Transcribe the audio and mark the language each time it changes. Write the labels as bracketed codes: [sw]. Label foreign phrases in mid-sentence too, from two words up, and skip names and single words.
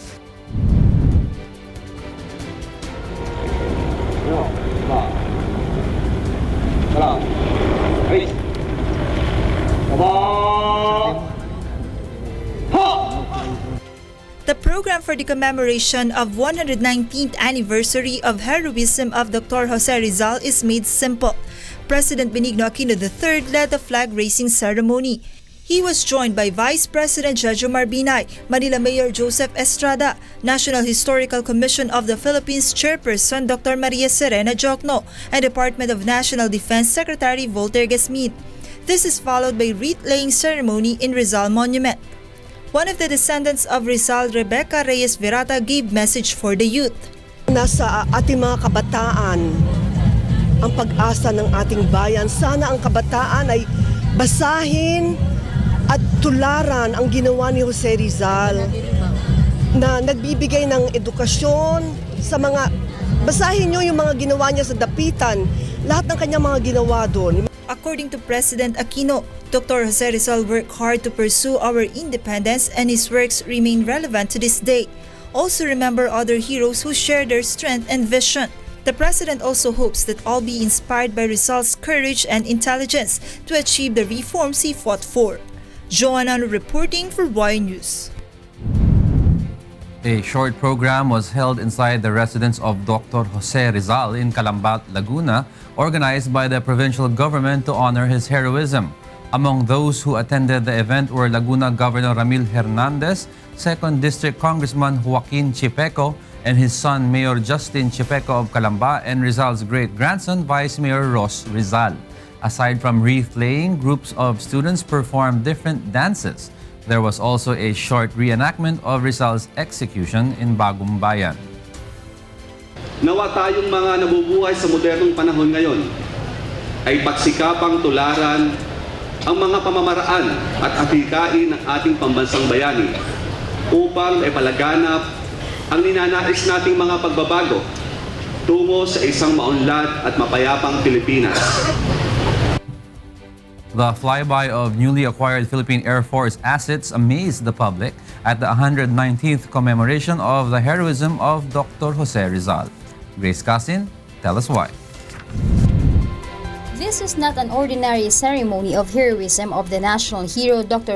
[en] The program for the commemoration of 119th anniversary of heroism of Dr. Jose Rizal is made simple. President Benigno Aquino III led the flag-raising ceremony. He was joined by Vice President Jojo Marbinay, Manila Mayor Joseph Estrada, National Historical Commission of the Philippines Chairperson Dr. Maria Serena Jocno, and Department of National Defense Secretary Volter Gasmid. This is followed by wreath-laying ceremony in Rizal Monument. One of the descendants of Rizal, Rebecca Reyes Virata, gave message for the youth. [tl] Nasa ating mga kabataan ang pag-asa ng ating bayan. Sana ang kabataan ay basahin at tularan ang ginawa ni Jose Rizal na nagbibigay ng edukasyon sa mga, basahin nyo yung mga ginawa niya sa dapitan, lahat ng kanyang mga ginawa doon. [en] According to President Aquino, Dr. Jose Rizal worked hard to pursue our independence and his works remain relevant to this day. Also remember other heroes who share their strength and vision. The President also hopes that all be inspired by Rizal's courage and intelligence to achieve the reforms he fought for. Joanna reporting for Y News. A short program was held inside the residence of Dr. Jose Rizal in Calambat, Laguna, organized by the provincial government to honor his heroism. Among those who attended the event were Laguna Governor Ramil Hernandez, 2nd District Congressman Joaquin Chipeco, and his son Mayor Justin Chipeco of Calamba, and Rizal's great-grandson Vice Mayor Ros Rizal. Aside from wreath-laying, groups of students performed different dances. There was also a short reenactment of Rizal's execution in Bagong Bayan. [tl] Nawa tayong mga nabubuhay sa modernong panahon ngayon ay pagsikapang tularan ang mga pamamaraan at apikain ng ating pambansang bayani upang maipalaganap ang ninanais nating mga pagbabago tungo sa isang maunlad at mapayapang Pilipinas. [en] The flyby of newly acquired Philippine Air Force assets amazed the public at the 119th commemoration of the heroism of Dr. Jose Rizal. Grace Casin, tell us why. This is not an ordinary ceremony of heroism of the national hero Dr.